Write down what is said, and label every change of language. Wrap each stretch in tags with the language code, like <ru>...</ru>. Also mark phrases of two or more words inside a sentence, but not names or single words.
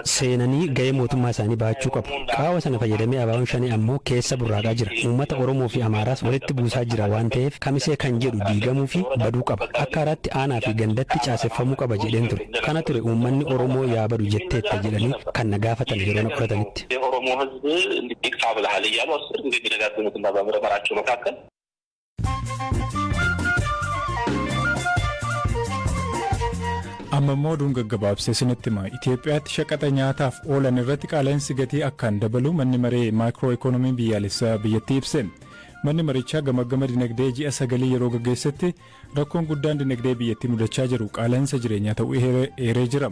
<om>Seenanii gahee mootummaa isaanii baachuu qabu. Qaawwa sana fayyadamee abaaboon shanii ammoo keessa burraaqaa jira. Uummata Oromoo fi Amaaraas walitti buusaa jira waan ta'eef kamisee kan jedhu diigamuu fi baduu qaba. Akka haaraatti aanaa fi gandatti caaseffamuu qaba jedheen ture. Kana ture uummanni Oromoo yaa badu jetteetta jedhanii kan na gaafatan yeroo na qoratanitti.</om> <am>እንዲቅሳ ብለሃል እያሉ አስር ጊዜ ቢደጋግሙትና በምርመራቸው መካከል</am> <om>amma immoo oduun gaggabaabsee isinitti hima. Itoophiyaatti shaqaxa nyaataaf oolan irratti qaala'insi gatii akkaan dabalu manni maree maayikiroo ikoonomii biyyaalessaa biyyattii ibse. Manni marichaa gama dinagdee ji'a 9 yeroo gaggeessetti rakkoon guddaan dinagdee biyyattii mudachaa jiru qaala'insa jireenyaa ta'uu eeree jira.</om>